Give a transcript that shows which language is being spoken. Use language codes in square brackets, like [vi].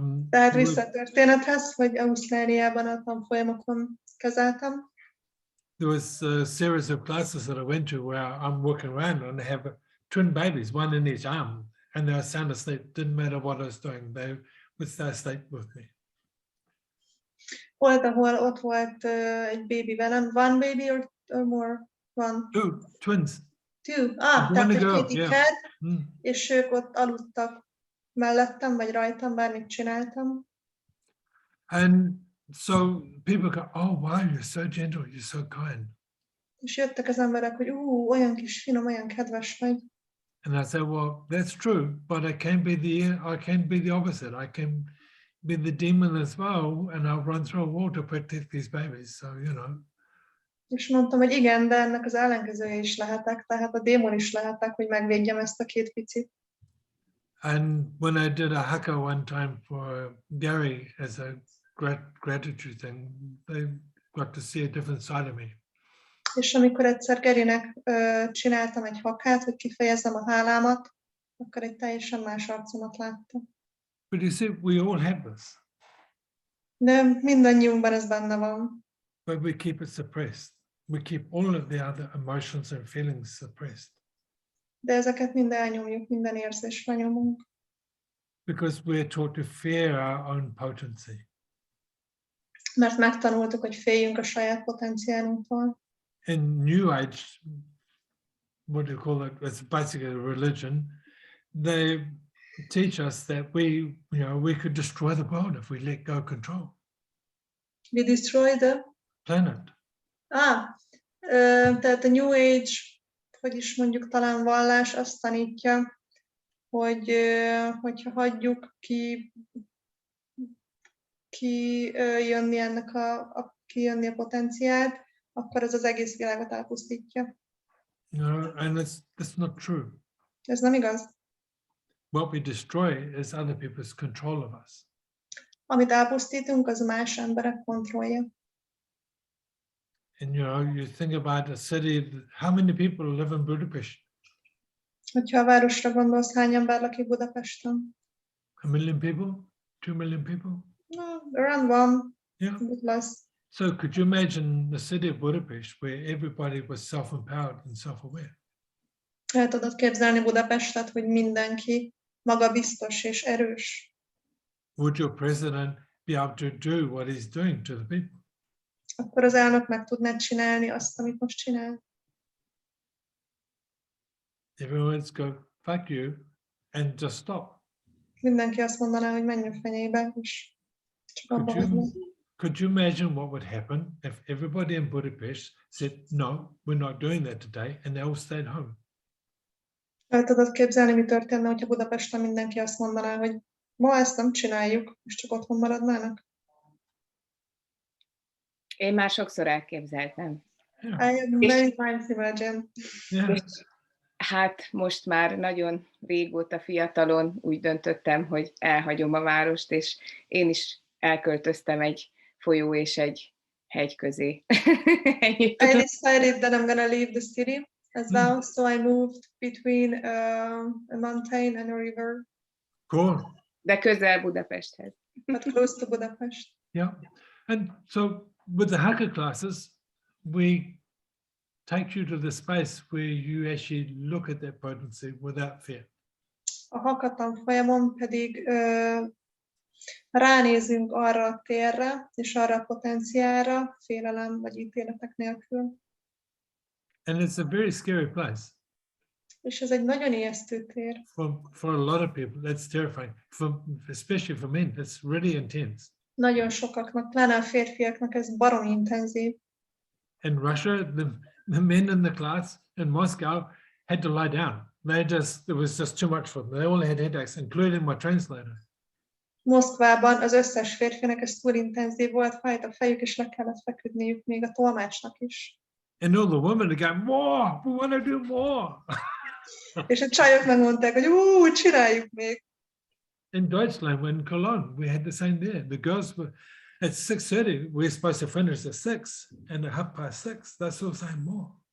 [hu] Tehát vissza a történethez, hogy Ausztráliában a tanfolyamokon kezeltem. [en] There was a series of classes that I went to where I'm walking around and I have twin babies, one in each arm, and they were sound asleep. Didn't matter what I was doing, they would stay asleep with me. [hu] Volt, ahol ott volt egy baby velem. [en] One baby or more? One. Two, twins. [hu] Two. Tehát egy két iker, [en] yeah. [hu] és ők ott aludtak mellettem, vagy rajtam, bármit csináltam. [en] And so people go, oh wow, you're so gentle, you're so kind. [hu] És jöttek az emberek, hogy olyan kis finom, olyan kedves vagy. [en] And I said, well, that's true, but I can't be the opposite. I can be the demon as well, and I'll run through a wall to protect these babies. So, you know. [hu] És mondtam, hogy igen, de ennek az ellenkezője is lehetek, tehát a démon is lehetek, hogy megvédjem ezt a két picit. [en] And when I did a haka one time for Gary as a gratitude thing, they got to see a different side of me. [hu] És amikor egyszer Garynek csináltam egy hakát, hogy kifejezzem a hálámat, akkor egy teljesen más arcomat láttam. [en] But you see, we all have this. [hu] De mindannyiunkban ez benne van. [en] But we keep it suppressed. We keep all of the other emotions and feelings suppressed. [hu] De ezeket mind elnyomjuk, minden érzésre nyomunk. [en] Because we're taught to fear our own potency. [hu] Mert megtanultuk, hogy féljünk a saját potenciálunktól. [en] in New Age, what do you call it? It's basically a religion. They teach us that we could destroy the world if we let go control. We destroy the Planet. [hu] Tehát a New Age, hogy is mondjuk talán vallás azt tanítja, hogy hogyha hagyjuk kijönni ennek kijönni a potenciált, akkor ez az egész világot elpusztítja. [en] No, and that's not true. [hu] Ez nem igaz. [en] What we destroy is other people's control of us. [hu] Amit elpusztítunk, az más emberek kontrollja. [en] And you think about a city, how many people live in Budapest? [hu] Hogyha a városra gondolsz, hány ember lakik Budapesten? [en] 1 million people? 2 million people? No, around one. Yeah. Less. So could you imagine the city of Budapest where everybody was self-empowered and self-aware? [hu] El tudod képzelni Budapestet, hogy mindenki magabiztos és erős. [en] Would your president be able to do what he's doing to the people? [hu] Akkor az elnök meg tudná csinálni azt, amit most csinál. [en] Everyone's go, fuck you, and just stop. [hu] Mindenki azt mondaná, hogy menj a fenébe, és csak abba hagyna. [en] Could you imagine what would happen if everybody in Budapest said, no, we're not doing that today, and they all stayed home? [hu] El tudod képzelni, mi történne, hogyha Budapesten mindenki azt mondaná, hogy ma ezt nem csináljuk, és csak otthon maradnának? Én már sokszor elképzeltem. [en] I have many times imagined. Yeah. [hu] Hát most már nagyon régóta fiatalon úgy döntöttem, hogy elhagyom a várost, és én is elköltöztem egy folyó és egy hegy közé. [en] I decided that I'm gonna leave the city as well, so I moved between a mountain and a river. Cool. [hu] De közel Budapesthez. [en] But close to Budapest. Yeah. And so with the hacker classes, we take you to the space where you actually look at that potency without fear. [hu] A hackathon folyamon pedig ránézünk arra a térre és arra a potenciálra, félelem vagy ítéletek nélkül. [en] And it's a very scary place. [hu] És ez egy nagyon ijesztő tér. [en] For a lot of people, that's terrifying. Especially for men, it's really intense. [hu] Nagyon sokaknak, pláne a férfiaknak ez baromi intenzív. [en] In Russia, the men in the class in Moscow had to lie down. It was just too much for them. They all had headaches, including my translator. [hu] Moszkvában az összes férfinek ez túl intenzív volt, fájt a fejük, és le kellett feküdniük, még a tolmácsnak is. [en] And all the women are going, more, we want to do more. [hu] És a csajok megmondták, hogy csináljuk még. [en] In Deutschland, in Cologne, we had the same there. The girls were, at 6:30, we're supposed to finish at 6, and at 6:30, they're still saying more.